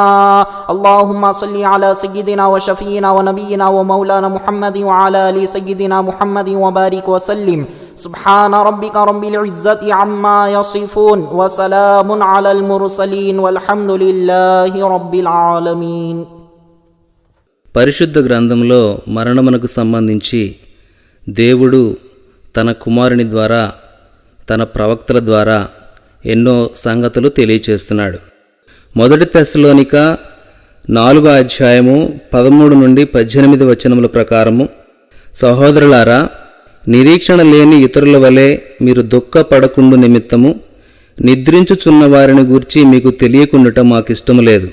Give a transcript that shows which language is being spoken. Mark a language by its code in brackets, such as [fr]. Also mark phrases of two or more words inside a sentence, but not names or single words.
[ar] اللهم صل على سيدنا وشفينا ونبينا ومولانا محمد وعلى آل سيدنا محمد وبارك وسلم. سبحان ربك رب العزة عما يصفون وسلام على المرسلين والحمد لله رب العالمين. [te] పరిశుద్ధ గ్రంథంలో మరణమునకు సంబంధించి దేవుడు తన కుమారుని ద్వారా, తన ప్రవక్తల ద్వారా ఎన్నో సంగతులు తెలియచేస్తున్నాడు. మొదటి తెస్సలోనిక 4వ అధ్యాయము 13 నుండి 18 వచనముల ప్రకారము, సహోదరులారా, నిరీక్షణ లేని ఇతరుల వలె మీరు దుఃఖపడకుండు నిమిత్తము నిద్రించుచున్న వారిని గూర్చి మీకు తెలియకుండటం మాకిష్టము లేదు.